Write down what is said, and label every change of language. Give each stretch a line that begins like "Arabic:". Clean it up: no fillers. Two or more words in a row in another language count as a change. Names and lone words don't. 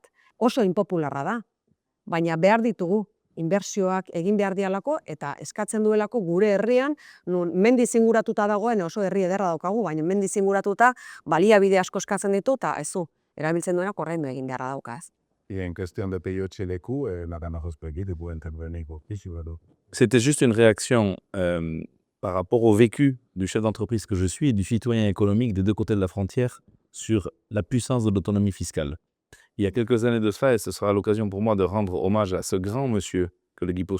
Basque: Oso inpopularra da, baina behar ditugu inbertsioak egin behar dialako eta eskatzen duelako gure herrian, nun mendiz inguratuta dagoen oso herri ederra daukagu, baina mendiz inguratuta baliabide asko eskatzen ditu eta ezu, erabiltzen duena korrendu egin beharra dauka ez.
French: Et en question de payer les coûts, Madame Rospegui, de vous intervenir aussi. C'était juste une réaction par rapport au vécu du chef d'entreprise que je suis et du citoyen économique des deux côtés de la frontière sur la puissance de l'autonomie fiscale. Il y a quelques années de cela, et ce sera l'occasion pour moi de rendre hommage à ce grand monsieur que le Guipuscoa